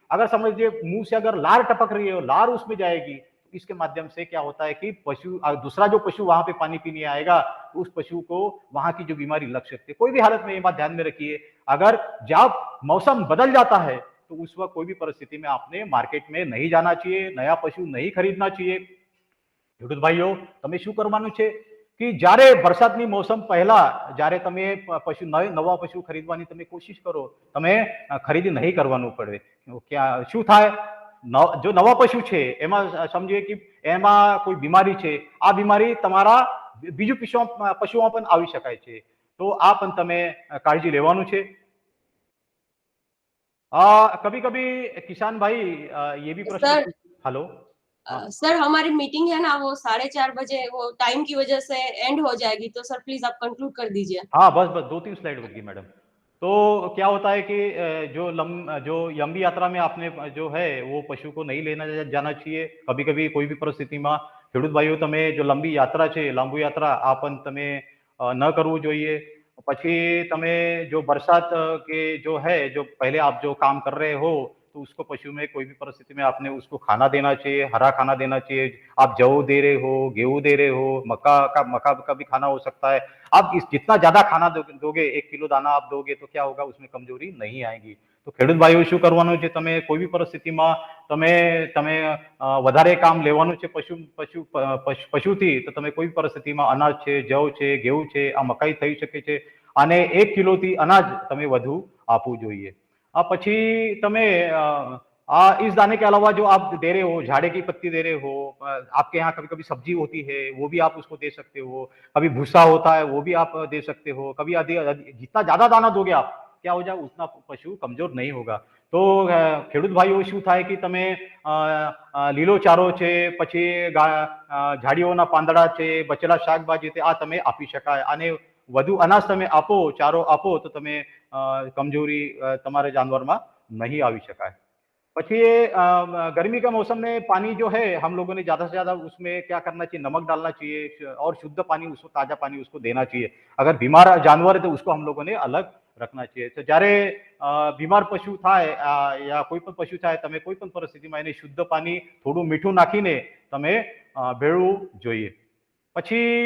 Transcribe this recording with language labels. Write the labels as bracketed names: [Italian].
[Hindi] अगर समझ लीजिए मुंह से अगर लार टपक रही है, लार उसमें जाएगी, तो इसके माध्यम से क्या होता है कि पशु दूसरा जो पशु वहां पे पानी पीने आएगा, तो उस पशु को वहां की जो बीमारी लग सकती है। कोई भी हालत में ये बात ध्यान में रखिए, अगर जब मौसम बदल जाता है तो उस वक्त कोई भी परिस्थिति में आपने मार्केट में नहीं जाना चाहिए, नया पशु नहीं खरीदना चाहिए। [Gujarati] ખેડૂત ભાઈઓ, તમે શું કરવાનું છે કે જ્યારે વરસાદની મોસમ પહેલા જ્યારે તમે નવા પશુ ખરીદવાની તમે કોશિશ કરો, તમે ખરીદી નહીં કરવાનું પડે। क्या શું થાય, जो નવા પશુ છે એમાં સમજીએ કે એમાં કોઈ બીમારી છે, આ બીમારી તમારા બીજું પશુઓમાં પણ આવી શકાય છે, તો આ પણ તમે કાળજી લેવાનું છે। [Hindi] कभी कभी किसान भाई ये भी प्रश्न, सर, हेलो, सर हमारी मीटिंग है ना, वो 4:30 बजे, वो टाइम की वजह से एंड हो जाएगी, तो सर प्लीज आप कंक्लूड कर दीजिए। हाँ बस 2-3 स्लाइड होगी मैडम। तो क्या होता है कि जो लंबी यात्रा में आपने जो है वो पशु को नहीं लेना जाना चाहिए। कभी कभी कोई भी परिस्थिति में [Gujarati] ખેડૂત ભાઈઓ તમે [Hindi] जो लंबी यात्रा છે, લાંબુ यात्रा आपन તમે न करવું જોઈએ। [Gujarati] પછી તમે [Hindi] जो बरसात के जो है, जो पहले आप जो काम कर रहे हो, तो उसको पशु में कोई भी परिस्थिति में आपने उसको खाना देना चाहिए, हरा खाना देना चाहिए। आप जौ दे रहे हो, गेहूं दे रहे हो, मक्का का भी खाना हो सकता है। आप जितना ज्यादा खाना दोगे, 1 किलो दाना आप दोगे, तो क्या होगा, उसमें कमजोरी नहीं आएगी। [Gujarati] तो ખેડૂત ભાઈઓ શું કરવાનું છે, તમે કોઈ બી પરિસ્થિતિમાં તમે વધારે કામ લેવાનું છે પશુથી, તો તમે કોઈ બી પરિસ્થિતિમાં અનાજ છે, જવ છે, ઘેઉં છે, આ મકાઈ થઈ શકે છે, અને 1 કિલોથી અનાજ તમે વધુ આપવું જોઈએ। પછી તમે [Hindi] इस दाने के अलावा जो आप दे रहे हो, झाड़े की पत्ती दे रहे हो, आपके यहाँ कभी कभी सब्जी होती है वो भी आप उसको दे सकते हो, कभी भूसा होता है वो भी आप दे सकते हो। कभी जितना ज्यादा दाना दोगे आप, क्या हो जाए, उतना पशु कमजोर नहीं होगा। [Gujarati] तो ખેડૂત ભાઈઓ શું થાય કે તમે લીલો ચારો છે, પછી ઝાડીઓના પાંદડા છે, બચેલા શાકભાજી છે, આ તમે આપી શકાય। અને વધુ અનાજ તમે આપો, ચારો આપો, તો તમે કમજોરી તમારા જાનવરમાં नहीं આવી શકાય। [Hindi] પછી गर्मी का मौसम में पानी जो है, हम लोगों ने ज्यादा से ज्यादा उसमें क्या करना चाहिए, नमक डालना चाहिए, और शुद्ध पानी उसको, ताजा पानी उसको देना चाहिए। अगर बीमार जानवर है तो उसको हम लोगों ने अलग रखना चाहिए। [Gujarati] तो જ્યારે બીમાર પશુ થાય या કોઈ પણ પશુ થાય, તમે કોઈ પણ પરિસ્થિતિમાં એને શુદ્ધ પાણી થોડું મીઠું નાખીને તમે ભેળવું જોઈએ। પછી